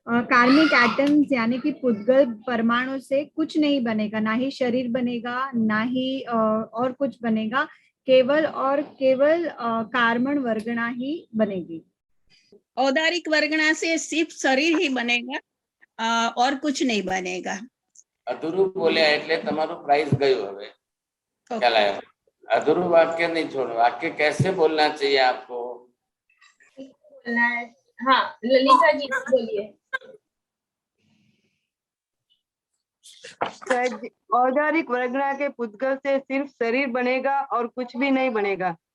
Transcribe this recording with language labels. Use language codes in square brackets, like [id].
[hi] कार्मिक एटम्स यानी कि पुद्गल परमाणु से कुछ नहीं बनेगा, ना ही शरीर बनेगा, ना ही और कुछ बनेगा। केवल और केवल कार्बन वर्गना ही बनेगी। औदारिक वर्गना से सिर्फ शरीर ही बनेगा, और कुछ नहीं बनेगा। अधूरू बोले [gu] એટલે તમારું પ્રાઇઝ ગયું। હવે ખ્યાલ આવ્યો? [hi] अधूरू वाक्य नहीं छोड़ो। वाक्य कैसे बोलना चाहिए आपको? बोलना है। हाँ, ललिता जी बोलिए। औदारिक वर्गना के पुद्गल से सिर्फ शरीर बनेगा और कुछ भी नहीं बनेगा।